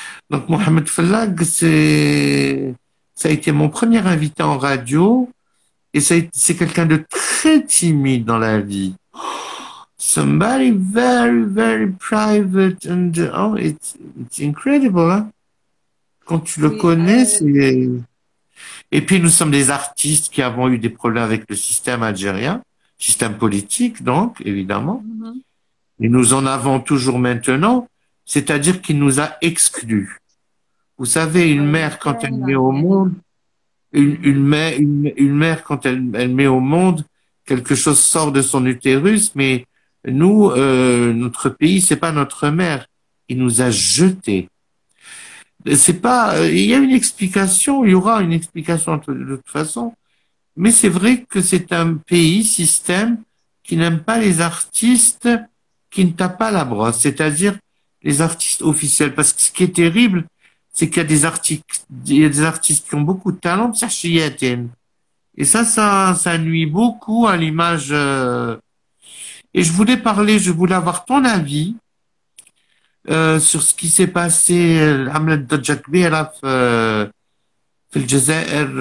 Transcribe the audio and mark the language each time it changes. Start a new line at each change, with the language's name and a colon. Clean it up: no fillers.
French: Donc, Mohamed Fellag, ça a été mon premier invité en radio. Et c'est quelqu'un de très timide dans la vie.
English: Somebody very, very private and oh, it's incredible, hein.
French: Quand tu le Oui. connais, et puis nous sommes des artistes qui avons eu des problèmes avec le système algérien, système politique donc, évidemment. Mhm. Et nous en avons toujours maintenant, c'est-à-dire qu'il nous a exclus. Vous savez, une mère quand elle met
Arabic: كاينة
French: au
Arabic: يعني.
French: monde Mhm. une mère, quand elle met au monde, quelque chose sort de son utérus, mais nous, notre pays, c'est pas notre mère. Il nous a jetés. C'est pas, il y a une explication, il y aura une explication de toute façon, mais c'est vrai que c'est un pays, système, qui n'aime pas les artistes qui ne tapent pas la brosse, c'est-à-dire les artistes officiels. Parce que ce qui est terrible, c'est qu'il y a il y a des artistes qui ont beaucoup de talent, ça, et ça nuit beaucoup à l'image. Et je voulais avoir ton avis sur ce qui s'est passé.
Arabic: عملت ضجة كبيرة في الجزائر.